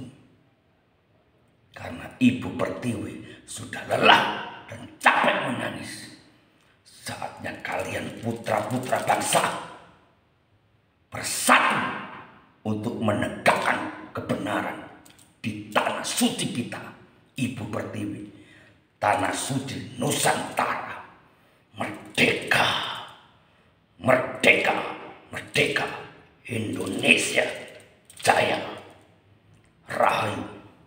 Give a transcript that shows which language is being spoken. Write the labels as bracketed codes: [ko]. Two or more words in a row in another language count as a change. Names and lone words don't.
[id] Karena Ibu Pertiwi sudah lelah dan capek menangis. Saatnya kalian putra-putra bangsa bersatu untuk menegakkan kebenaran di tanah suci kita, Ibu Pertiwi, tanah suci Nusantara. Merdeka, merdeka, merdeka. Indonesia jaya. Rahayu.